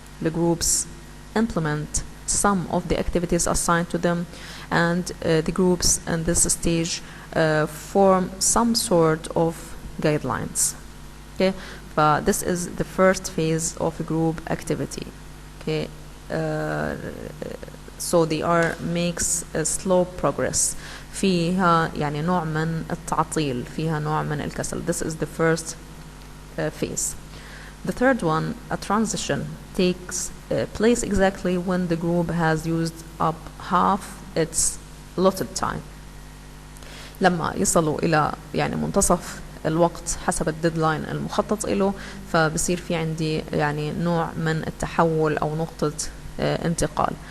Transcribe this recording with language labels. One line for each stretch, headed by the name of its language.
English: The groups implement some of the activities assigned to them, and the groups in this stage form some sort of guidelines. Okay, but this is the first phase of a group activity. Okay, so they are makes a slow progress.
Arabic: فيها يعني نوع من التعطيل، فيها نوع من الكسل.
English: This is the first phase. The third one, a transition, takes place exactly when the group has used up half its allotted time.
Arabic: لما يصلوا إلى يعني منتصف الوقت حسب الديدلاين المخطط له، فبصير في عندي يعني نوع من التحول أو نقطة انتقال.